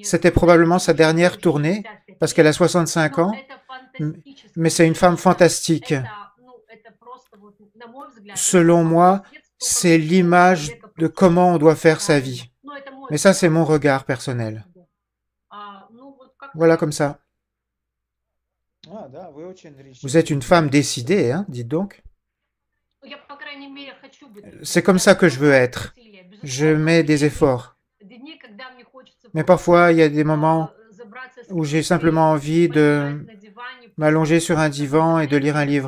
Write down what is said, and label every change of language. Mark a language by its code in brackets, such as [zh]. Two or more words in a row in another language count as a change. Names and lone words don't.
[fr] C'était probablement sa dernière tournée, parce qu'elle a 65 ans, mais c'est une femme fantastique. Selon moi, c'est l'image de comment on doit faire sa vie. Mais ça, c'est mon regard personnel. Voilà comme ça. [ru] А, да, вы очень [fr] Vous êtes une femme décidée, hein, dites donc. C'est comme ça que je veux être. Je mets des efforts. Mais parfois, il y a des moments où j'ai simplement envie de m'allonger sur un divan et de lire un livre.